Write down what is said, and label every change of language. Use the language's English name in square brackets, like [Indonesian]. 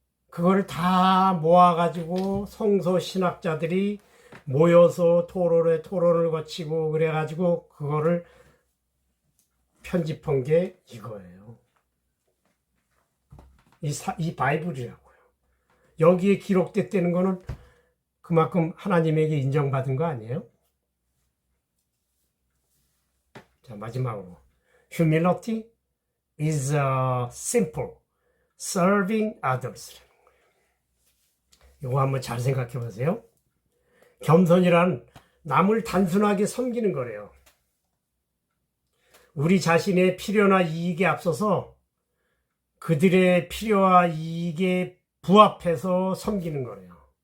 [Korean] 그거를 다 모아가지고 성서 신학자들이 모여서 토론을 거치고 그래가지고 그거를 편집한 게 이거예요. 이 바이블이라고요. 여기에 기록됐다는 거는 그만큼 하나님에게 인정받은 거 아니에요? 자, 마지막으로. [English] Humility is simple, serving others. [Korean] 이거 한번 잘 생각해 보세요. 겸손이란 남을 단순하게 섬기는 거래요. 우리 자신의 필요나 이익에 앞서서 그들의 필요와 이익에 부합해서 섬기는 거래요.